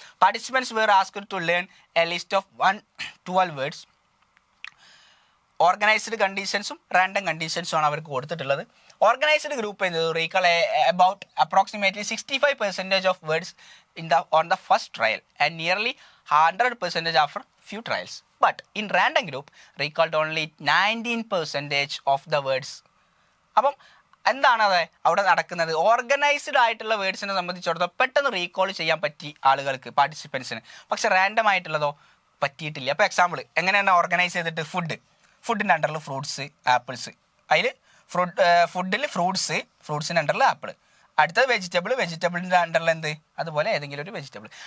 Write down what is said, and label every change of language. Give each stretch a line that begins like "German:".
English: Participants were asked to learn a list of 112 words.
Malayalam: Organised കണ്ടീഷൻസും random കണ്ടീഷൻസും ആണ് അവർക്ക് കൊടുത്തിട്ടുള്ളത്.
English: Organised group എന്നത് recall about approximately 65% of words on the first trial and nearly 100% after few trials. But in random group recalled only 19% of the words.
Malayalam: അപ്പം എന്താണ് അത് അവിടെ നടക്കുന്നത്, organised ആയിട്ടുള്ള വേർഡ്സിനെ സംബന്ധിച്ചിടത്തോളം പെട്ടെന്ന് റീകോൾ ചെയ്യാൻ പറ്റി ആളുകൾക്ക്, പാർട്ടിസിപ്പൻസിന്. പക്ഷെ റാൻഡം ആയിട്ടുള്ളതോ പറ്റിയിട്ടില്ല. അപ്പോൾ എക്സാമ്പിൾ എങ്ങനെയാണ് ഓർഗനൈസ് ചെയ്തിട്ട് ഫുഡിൻ്റെ അണ്ടറിൽ ഫ്രൂട്ട്സ്, ആപ്പിൾസ്, അതിൽ ഫുഡിൽ ഫ്രൂട്ട്സിൻ്റെ അണ്ടറിൽ ആപ്പിൾ, അടുത്തത് വെജിറ്റബിളിൻ്റെ അണ്ടറിൽ എന്ത്, അതുപോലെ ഏതെങ്കിലും ഒരു വെജിറ്റബിൾ.